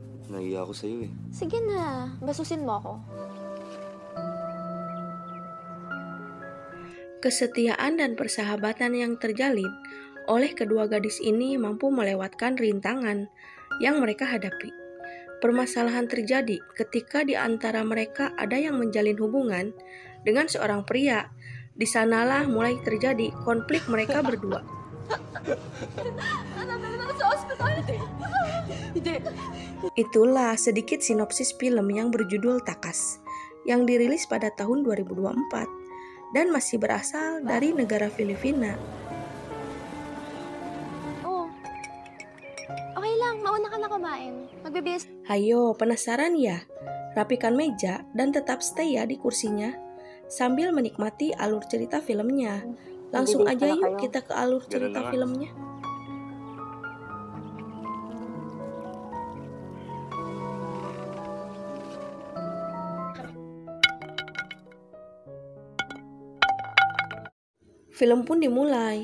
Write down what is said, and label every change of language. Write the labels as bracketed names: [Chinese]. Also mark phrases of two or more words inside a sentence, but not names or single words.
[Filipino] Nahiya ako sa'yo eh. Sige na, basusin mo ako. [Indonesian] Kesetiaan dan persahabatan yang terjalin oleh kedua gadis ini mampu melewatkan rintangan yang mereka hadapi. Permasalahan terjadi ketika di antara mereka ada yang menjalin hubungan dengan seorang pria. Di sanalah mulai terjadi konflik mereka berdua. Itulah sedikit sinopsis film yang berjudul Takas, yang dirilis pada tahun 2024 dan masih berasal dari negara Filipina. [Filipino] Oh, okay lang, mauna ka na kumain. Magbibis. [Indonesian] Hayo, penasaran ya? Rapikan meja dan tetap stay ya di kursinya sambil menikmati alur cerita filmnya. Langsung aja yuk kita ke alur cerita filmnya. Film pun dimulai.